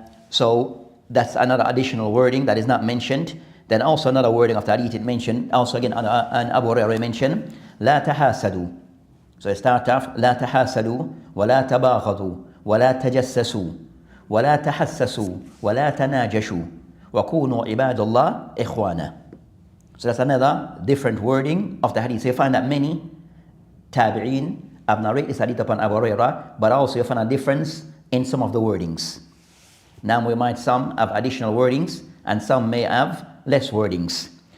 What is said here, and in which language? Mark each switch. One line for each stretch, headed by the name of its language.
English: So that's another additional wording that is not mentioned. Then also another wording of the hadith it mentioned, also again and Abu Hurairah mentioned,
Arabic: لا تحاسدوا.
English: So it starts off
Arabic: لا تحاسدوا ولا تباغضوا ولا تجسسوا ولا تحسسوا ولا تناجشوا وكونوا عباد الله إخوانا.
English: So that's another different wording of the hadith. So you find that many tabi'een have narrated this hadith upon Abu Hurairah, but also you find a difference in some of the wordings. Now we might some have additional wordings and some may have less wordings.